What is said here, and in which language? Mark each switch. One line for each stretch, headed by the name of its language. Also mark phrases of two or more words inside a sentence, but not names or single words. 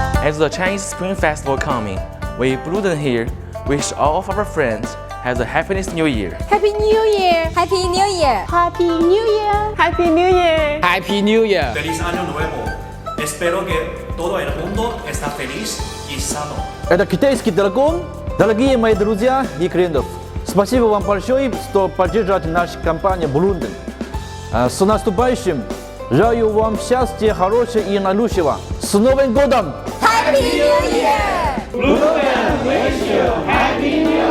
English: As the Chinese Spring Festival coming, we Bloomden here wish all of our friends have a happiness New Year. Happy New Year! Happy New Year! Happy New Year! Happy New Year! Happy New Year!
Spanish: ¡Feliz Año Nuevo! Espero que todo el mundo está feliz y sano.
Russian: Это китайский дракон. Дорогие мои друзья и клиентов, спасибо вам большое, что поддерживаете нашу компанию Bloomden. С наступающим! Желаю вам счастья, хорошего и наилучшего. С Новым годом!
English: Happy New Year! Bloomden wish you Happy